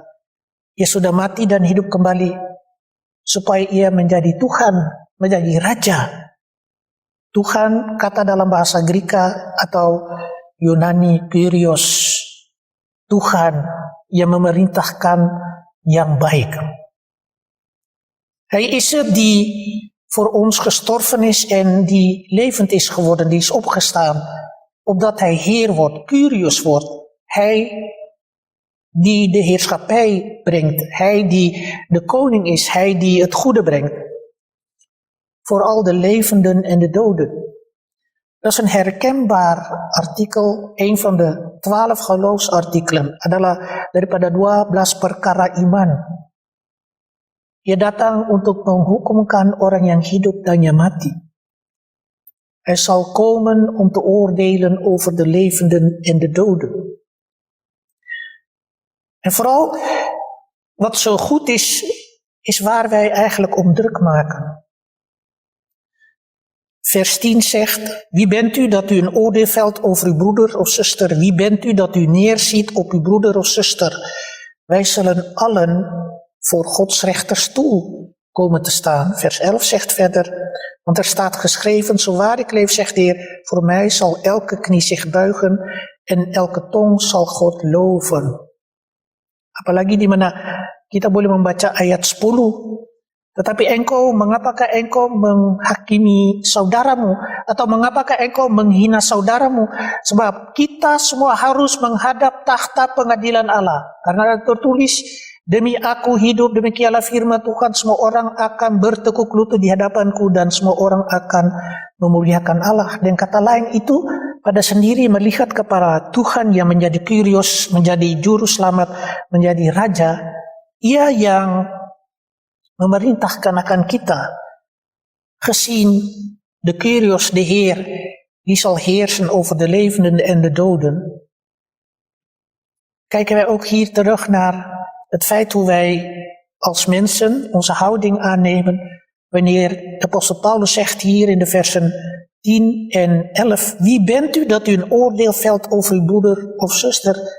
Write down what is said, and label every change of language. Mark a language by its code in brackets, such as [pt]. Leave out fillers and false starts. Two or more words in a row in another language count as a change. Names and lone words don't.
[id] Ia sudah mati dan hidup kembali. Supaya ia menjadi Tuhan, menjadi Raja. Tuhan, kata dalam bahasa Greka atau Yunani, Kyrios. Tuhan yang memerintahkan yang baik. [nl] Hij is het die voor ons gestorven is en die levend is geworden, die is opgestaan, opdat hij Heer wordt, Kyrios wordt. Hij die de heerschappij brengt, hij die de koning is, hij die het goede brengt. Voor al de levenden en de doden. Dat is een herkenbaar artikel, een van de 12 geloofsartikelen, [id] adalah daripada 12 perkara iman. Ia datang untuk menghukumkan orang yang hidup dan yang mati. [nl] Hij zal komen om te oordelen over de levenden en de doden. En vooral, wat zo goed is waar wij eigenlijk om druk maken. Vers 10 zegt, wie bent u dat u een oordeel velt over uw broeder of zuster? Wie bent u dat u neerziet op uw broeder of zuster? Wij zullen allen voor Gods rechterstoel komen te staan. Vers 11 zegt verder, want er staat geschreven, zo waar ik leef, zegt de Heer, voor mij zal elke knie zich buigen en elke tong zal God loven. [id] Apalagi di mana kita boleh membaca ayat 10 Tetapi mengapakah engkau menghakimi saudaramu? Atau mengapakah engkau menghina saudaramu? Sebab kita semua harus menghadap takhta pengadilan Allah. Karena tertulis, demi aku hidup, demikianlah firman Tuhan, semua orang akan bertekuk lutut di hadapanku dan semua orang akan memuliakan Allah. Dan kata lain itu pada sendiri melihat kepada Tuhan yang menjadi Kyrios, menjadi juru selamat, menjadi raja. Ia yang memerintahkan akan kita, [nl] gezien de Kyrios, de Heer, die zal heersen over de levenden en de doden. Kijken wij ook hier terug naar het feit hoe wij als mensen onze houding aannemen, wanneer de apostel Paulus zegt hier in de versen 10 en 11, wie bent u dat u een oordeel velt over uw broeder of zuster?